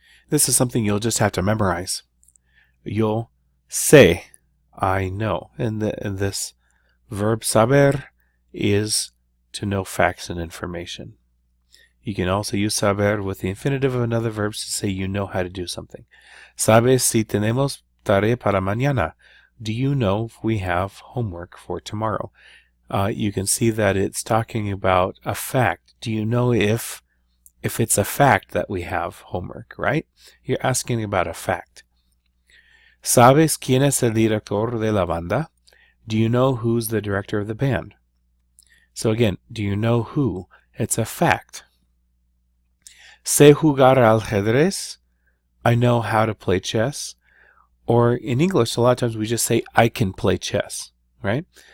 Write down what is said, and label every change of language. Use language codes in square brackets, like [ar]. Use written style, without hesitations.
[en] This is something you'll just have to memorize. [es] Yo sé, [en] I know. And this verb saber is to know facts and information. You can also use saber with the infinitive of another verb to say you know how to do something. [es] ¿Sabes si tenemos tarea para mañana? [en] Do you know if we have homework for tomorrow? You can see that it's talking about a fact. Do you know if it's a fact that we have homework, right? You're asking about a fact. [es] ¿Sabes quién es el director de la banda? [en] Do you know who's the director of the band? So again, do you know who? It's a fact. [es] Sé jugar al ajedrez? [en] I know how to play chess. Or in English, a lot of times we just say, I can play chess, right?